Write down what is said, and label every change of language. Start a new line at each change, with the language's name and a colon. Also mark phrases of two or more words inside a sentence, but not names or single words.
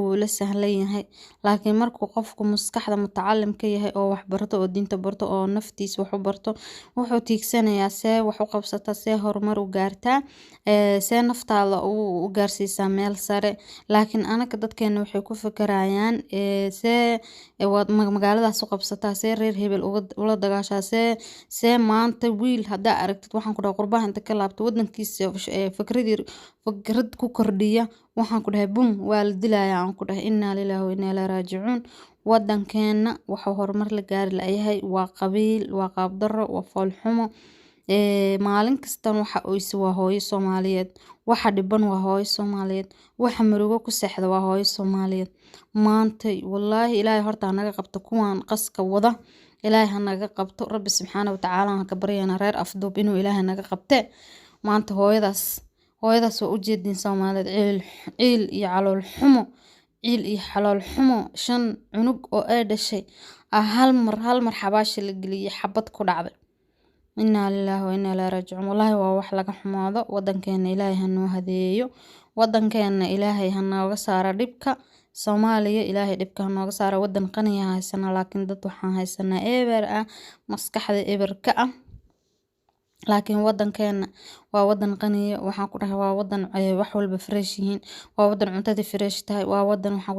Somali: way la sahlan yahay laakiin markuu qofku maskaxda mutacallim ka yahay oo wax barto oo diinta barto oo naftiisa wax u barto wuxuu tiigsanayaa see wax u qabsata see horumar u gaartaa see naftaada u gaarsiisaa meel sare laakiin anaka dadkeena waxay ku fikirayaan see magaaladaas u qabsataa see reer hebel ula dagaashaa see maanta wiil hadaa aragtid waxaan ku dhahay qurbaha inta ka laabto wadankiisa fikrad ku kordhiya waxaan ku dhahay bum waa la dilayaa aan ku dhahay
Arabic: إنا لله وإنا إليه راجعون
Somali: wadankeena waxa horumar la gaari lahayd waa qabiil waa qaab darro waa fool xumo maalin kasta waxa oysi waa hooyo Soomaaliyeed waxa dhiban waa hooyo Soomaaliyeed waxa murugo ku seexda waa hooyo Soomaaliyeed maanta wallaahi ilaahay horta naga qabto kuwan qaska wada ilaahay hanaga qabto
Arabic: ربي سبحانه وتعالى
Somali: ka baryana reer afduub inuu ilaahay naga qabte maanta hooyadaas oo u jeedin Soomaaliyeed ciil iyo calool xumo 5 cunug oo ay dhashay hal mar xabaashi la geliyay xabad ku dhacday
Arabic: إنا لله وإنا إليه راجعون
Somali: wallahi waa wax laga xumaado wadankeena ilaahay hanoo hadeeyo wadankeena ilaahay hanooga saaro dhibka Soomaaliya ilaahay dhibka hanooga saaro wadan qani ah haysana laakiin dad waxaan haysanaa eber ah maskaxda eber ka ah laakiin wadankeena waa wadan qani waxaan ku dhahay waa wadan wax walba fresh yihiin waa wadan cuntada fresh tahay waa wadan waxaan ku